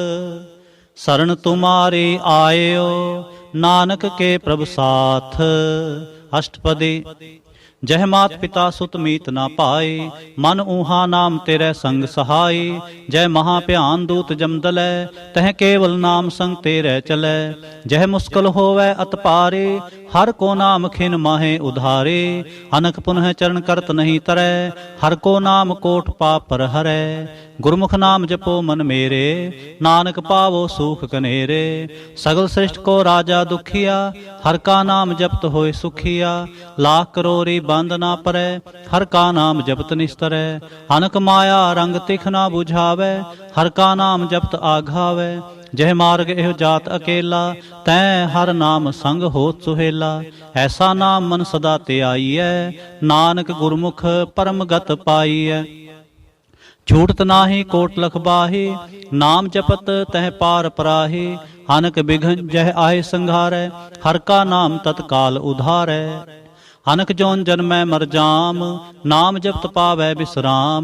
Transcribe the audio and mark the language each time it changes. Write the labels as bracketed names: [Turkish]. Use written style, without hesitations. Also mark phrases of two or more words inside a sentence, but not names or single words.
[Punjabi] ਸਰਣ ਤੁਮਾਰੀ ਆਇਓ ਨਾਨਕ ਕੇ ਪ੍ਰਭ ਸਾਥ। ਅਸ਼ਟਪਦੀ। ਜਹ ਮਾਤ ਪਿਤਾ ਸੁਤ ਮੀਤ ਨਾ ਪਾਈ ਮਨ ਊਹਾ ਨਾਮ ਤੇਰੇ ਸੰਗ ਸਹਾਈ। ਜੈ ਮਹਾ ਭਿਆਨ ਦੂਤ ਜਮਦਲੈ ਤਹ ਕੇਵਲ ਨਾਮ ਸੰਗ ਤੇਰੇ ਚਲੈ। ਜਹ ਮੁਸਕਲ ਹੋਵੈ ਅਤ ਪਾਰੇ ਹਰ ਕੋ ਨਾਮ ਖਿਨ ਮਾਹੇ ਉਧਾਰੇ, ਅਨਕ ਪੁਨਹ ਚਰਣ ਕਰਤ ਨਹੀਂ ਤਰੈ, ਹਰ ਕੋ ਨਾਮ ਕੋਟ ਪਾਪ ਪਰ ਹਰੈ। ਗੁਰਮੁਖ ਨਾਮ ਜਪੋ ਮਨ ਮੇਰੇ, ਨਾਨਕ ਪਾਵੋ ਸੁਖ ਕਨੇਰੇ। ਸਗਲ ਸ੍ਰਿਸ਼ਟ ਕੋ ਰਾਜਾ ਦੁਖੀਆ, ਹਰ ਕਾ ਨਾਮ ਜਪਤ ਹੋਇ ਸੁਖੀਆ। ਲਾਖ ਕਰੋਰੀ ਬੰਦ ਨਾ ਪਰੈ, ਹਰ ਕਾ ਨਾਮ ਜਪਤ ਨਿਸਤਰੈ। ਅਨਕ ਮਾਇਆ ਰੰਗ ਤਿਖ ਨਾ ਬੁਝਾਵੈ, ਹਰ ਕਾ ਨਾਮ ਜਪਤ ਆਘਾਵੈ। ਜਹ ਮਾਰਗ ਇਹ ਜਾਤ ਅਕੇਲਾ, ਤੈਂ ਹਰ ਨਾਮ ਸੰਗ ਹੋਤ ਸੁਹੇਲਾ। ਐਸਾ ਨਾਮ ਮਨ ਸਦਾ ਤੇ ਆਈਐ, ਨਾਨਕ ਗੁਰਮੁਖ ਪਰਮ ਗਤ ਪਾਈਐ। ਛੂਟਤ ਨਾਹੀ ਕੋਟ ਲਖ ਬਾਹੇ, ਨਾਮ ਜਪਤ ਤਹ ਪਾਰ ਪਰਾਹੇ। ਅਨਕ ਬਿਘਨ ਜਹ ਆਏ ਸੰਘਾਰੈ, ਹਰ ਕਾ ਨਾਮ ਤਤਕਾਲ ਉਧਾਰੈ। ਅਨਕ ਜੋਨ ਜਨਮੈ ਮਰ ਜਾਮ, ਨਾਮ ਜਪਤ ਪਾਵੈ ਵਿਸ਼ਰਾਮ।